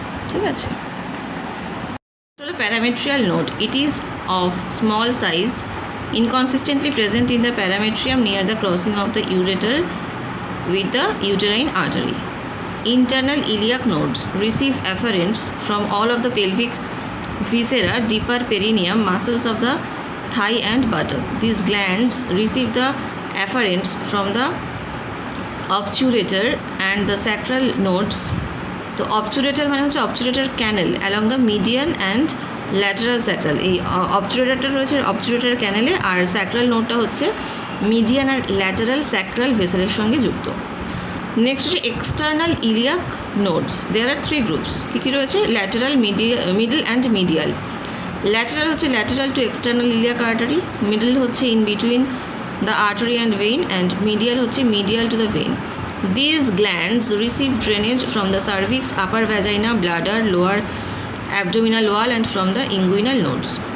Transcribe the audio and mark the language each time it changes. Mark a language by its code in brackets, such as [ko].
[bn] ঠিক আছে, parametrial node. [en] It is of small size, inconsistently present in the parametrium near the crossing of the ureter with the uterine artery. Internal iliac nodes receive afferents from all of the pelvic viscera, deeper perineum, muscles of the thigh and buttock. These glands receive the afferents from the obturator and the sacral nodes. [bn] তো অবচুরেটর মানে হচ্ছে অবচুরেটর ক্যানেল along the median and lateral sacral. এই অবচুরেটরটা রয়েছে অবচুরেটর ক্যানেলে, আর sacral নোডটা হচ্ছে median আর lateral sacral ভেসেলের সঙ্গে যুক্ত। Next হচ্ছে external iliac nodes. দেয়ার আর 3 groups. কী কী রয়েছে? Lateral, middle and medial. Lateral হচ্ছে lateral two external iliac artery, middle হচ্ছে in between the artery and vein, and medial হচ্ছে medial to the vein. [en] These glands receive drainage from the cervix, upper vagina, bladder, lower abdominal wall and from the inguinal nodes.